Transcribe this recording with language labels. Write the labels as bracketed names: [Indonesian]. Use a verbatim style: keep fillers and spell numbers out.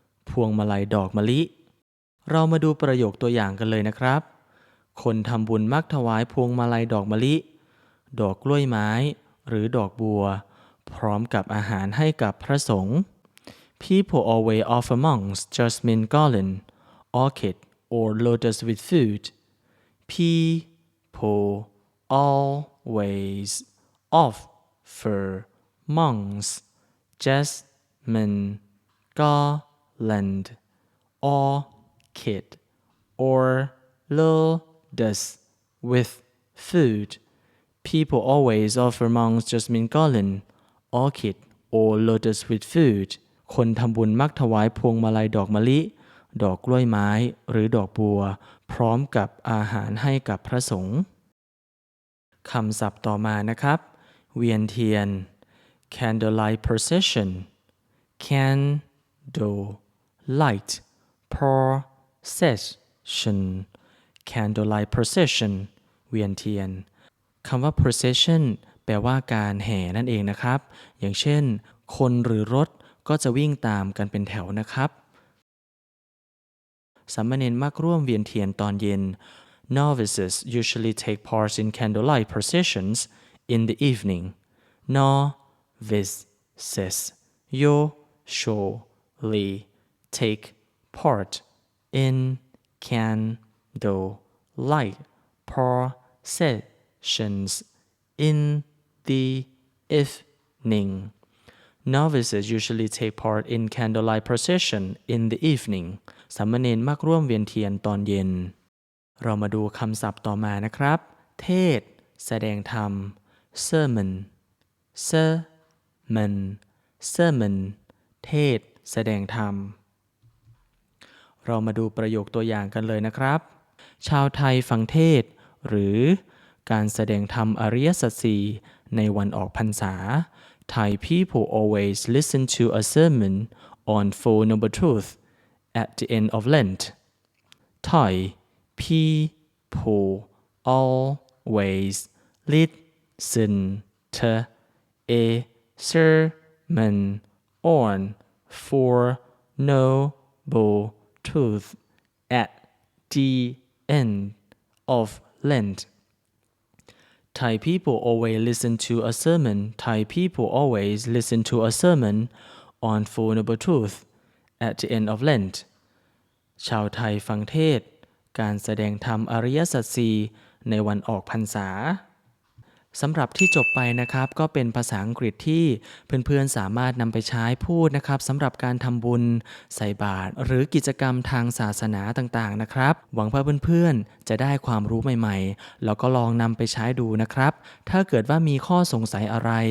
[Thai] พวงมาลัยดอกมะลิเรามาดูประโยคตัวอย่างกันเลยนะครับคนทำบุญมักถวายพวงมาลัยดอกมะลิดอกกล้วยไม้หรือดอกบัวพร้อมกับอาหารให้กับพระสงฆ์ [English] People always offer monks jasmine garland, orchid or lotus with food. People always offer monks jasmine garland, orchid or lotus with food. People always offer monks jasmine garland, orchid, or lotus with food. [Thai] คนทำบุญมักถวายพวงมาลัยดอกมะลิดอกกล้วยไม้หรือดอกบัวพร้อมกับอาหารให้กับพระสงฆ์ คำศัพท์ต่อมานะครับเวียนเทียน [English] candlelight procession candlelight procession [Thai] candlelight procession เวียนเทียนคำว่า procession แปลว่าการแห่นั่นเองนะครับอย่างเช่นคนหรือรถก็จะวิ่งตามกันเป็นแถวนะครับ สามเณรมักร่วมเวียนเทียนตอนเย็น [English] Novices usually take part in candlelight processions in the evening Novices usually take part in candlelight processions in the evening. Novices usually take part in candlelight procession in the evening. [Thai] สามเณรมักร่วมเวียนเทียนตอนเย็น เรามาดูคำศัพท์ต่อมานะครับ เทศน์แสดงธรรม [English] sermon sermon sermon [Thai] เทศน์แสดงธรรม เรามาดูประโยคตัวอย่างกันเลยนะครับ ชาวไทยฟังเทศน์หรือการแสดงธรรมอริยสัจสี่ในวันออกพรรษา [English] Thai people always listen to a sermon on Four Noble Truths at the end of Lent. Thai people always listen to a sermon on Four Noble Truths at the end of Lent. Thai people always listen to a sermon. Thai people always listen to a sermon on Four Noble Truths at the end of Lent. [Thai] ชาวไทยฟังเทศน์การแสดงธรรมอริยสัจสี่ในวันออกพรรษาสำหรับที่จบไปนะครับก็เป็นภาษาอังกฤษที่เพื่อนๆสามารถนำไปใช้พูดนะครับสำหรับการทำบุญใส่บาตรหรือกิจกรรมทางศาสนาต่างๆนะครับหวังว่าเพื่อนๆจะได้ความรู้ใหม่ๆแล้วก็ลองนำไปใช้ดูนะครับถ้าเกิดว่ามีข้อสงสัยอะไร